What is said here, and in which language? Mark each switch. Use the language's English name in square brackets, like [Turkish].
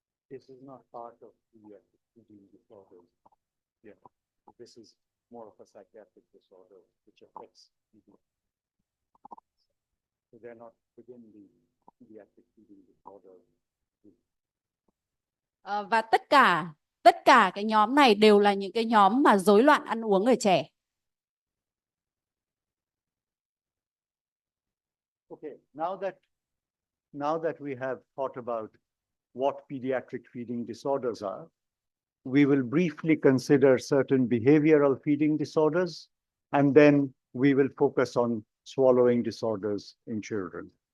[English] This is not part of the eating disorders. Yeah, this is more of a psychiatric disorder which affects eating. So they're not within the pediatric eating disorder. [Vietnamese] Và tất cả cái nhóm này đều là những cái nhóm mà rối loạn ăn uống ở trẻ. [English] Okay, now that we have thought about what pediatric feeding disorders are, we will briefly consider certain behavioral feeding disorders, and then we will focus on swallowing disorders in children.